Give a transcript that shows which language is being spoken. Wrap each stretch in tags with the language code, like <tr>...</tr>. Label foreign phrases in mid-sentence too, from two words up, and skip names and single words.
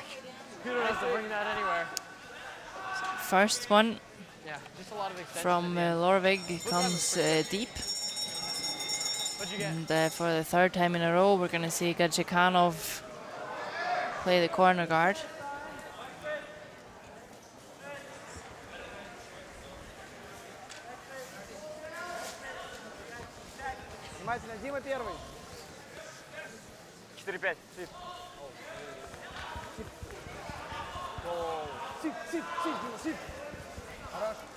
<en>You don't have to bring that anywhere. First one Yeah, just a lot of extension. from at the end. Lorvig comes deep. What'd you get? And for the third time in a row, we're going to see Gadjikanov play the corner guard.</en> <ru>Внимательно, Дима первый. 4-5. Сип. Сип, сип, сип, Дима, сип. Хорош.</ru>